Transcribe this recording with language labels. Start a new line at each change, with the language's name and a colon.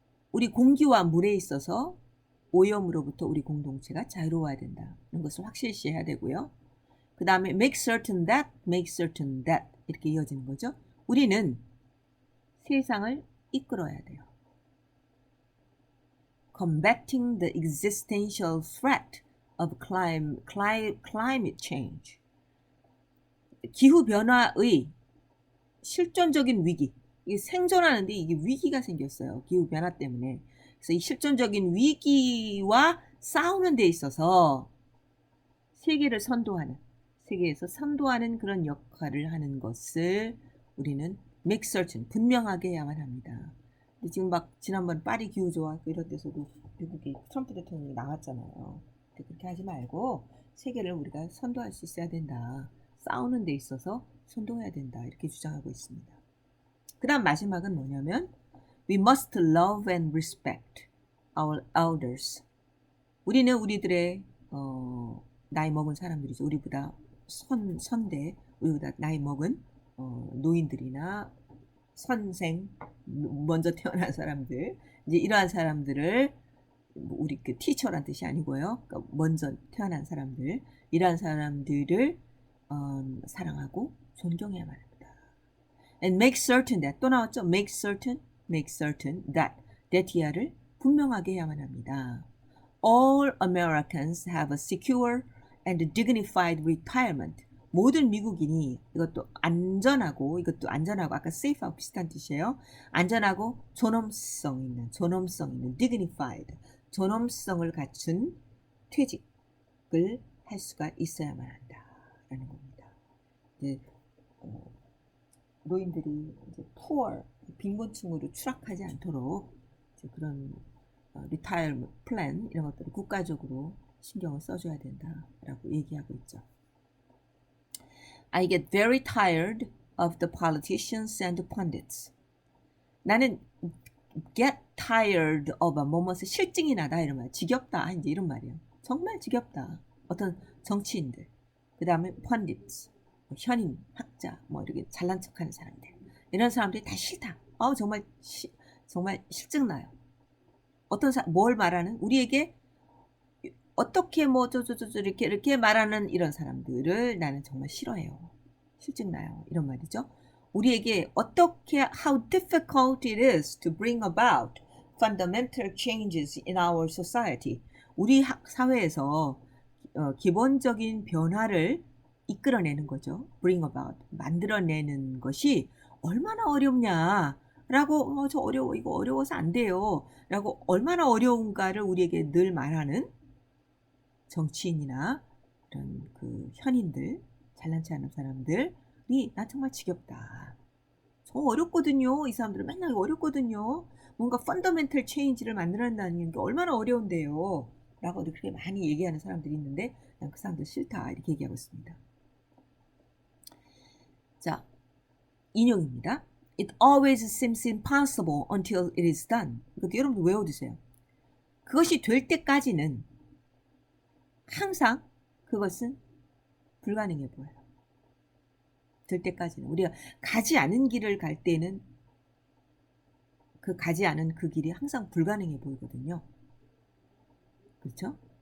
Korean: 우리 공기와 물에 있어서 오염으로부터 우리 공동체가 자유로워야 된다는 것을 확실시해야 되고요. 그 다음에
English: make certain that
Korean: 이렇게 이어지는 거죠. 우리는 세상을 이끌어야 돼요.
English: Combating the existential threat of climate change.
Korean: 기후변화의 실존적인 위기. 이게 생존하는데 이게 위기가 생겼어요. 기후변화 때문에. 그래서 이 실존적인 위기와 싸우는 데 있어서 세계에서 선도하는 그런 역할을 하는 것을 우리는
English: make certain,
Korean: 분명하게 해야만 합니다. 근데 지금 막 지난번 파리 기후조약 이런 데서도 미국이 트럼프 대통령이 나왔잖아요. 그렇게 하지 말고 세계를 우리가 선도할 수 있어야 된다. 싸우는 데 있어서 선도해야 된다. 이렇게 주장하고 있습니다. 그 다음 마지막은 뭐냐면
English: We must love and respect our elders.
Korean: 우리는 우리들의 나이 먹은 사람들이죠. 우리보다 선대, 우리보다 나이 먹은 노인들이나 선생, 먼저 태어난 사람들, 이제 이러한 사람들을 우리 그 티처란 뜻이 아니고요. 그러니까 먼저 태어난 사람들, 이러한 사람들을 사랑하고 존경해야만 합니다.
English: And make certain that
Korean: 또 나왔죠.
English: make certain that
Korean: 이하를 분명하게 해야만 합니다.
English: All Americans have a secure and dignified retirement.
Korean: 모든 미국인이 이것도 안전하고 아까 safe하고 비슷한 뜻이에요. 안전하고 존엄성 있는 dignified, 존엄성을 갖춘 퇴직을 할 수가 있어야만 한다라는 겁니다. 이제 노인들이 이제 poor, 빈곤층으로 추락하지 않도록 이제 그런 리타이어먼트 플랜 이런 것들을 국가적으로 신경을 써줘야 된다라고 얘기하고 있죠.
English: I get very tired of the politicians and the pundits.
Korean: 나는
English: get tired of
Korean: 뭐뭐서 실증이 나다 이런 말, 지겹다 이제 이런 말이에요. 정말 지겹다. 어떤 정치인들, 그 다음에 pundits, 현임, 학자, 뭐 이렇게 잘난 척하는 사람들, 이런 사람들이 다 싫다. 정말 실증 나요. 뭘 말하는 우리에게 어떻게 뭐 이렇게 말하는 이런 사람들을 나는 정말 싫어해요. 실증 나요. 이런 말이죠. 우리에게 어떻게
English: how difficult it is to bring about fundamental changes in our society.
Korean: 우리 사회에서 기본적인 변화를 이끌어내는 거죠.
English: bring about,
Korean: 만들어내는 것이 얼마나 어렵냐. 라고 저 어려워, 이거 어려워서 안 돼요. 라고 얼마나 어려운가를 우리에게 늘 말하는 정치인이나 이런 그 현인들, 잘난치 않은 사람들이 나 정말 지겹다. 저 어렵거든요. 이 사람들은 맨날 어렵거든요. 뭔가 펀더멘털 체인지를 만들어낸다는 게 얼마나 어려운데요. 라고 그렇게 많이 얘기하는 사람들이 있는데 난 그 사람들 싫다. 이렇게 얘기하고 있습니다. 자, 인용입니다.
English: It always seems impossible until it is done.
Korean: 이것도 여러분들 외워두세요. 그것이 될 때까지는 항상 그것은 불가능해 보여요. 될 때까지는. 우리가 가지 않은 길을 갈 때는 가지 않은 그 길이 항상 불가능해 보이거든요. 그렇죠?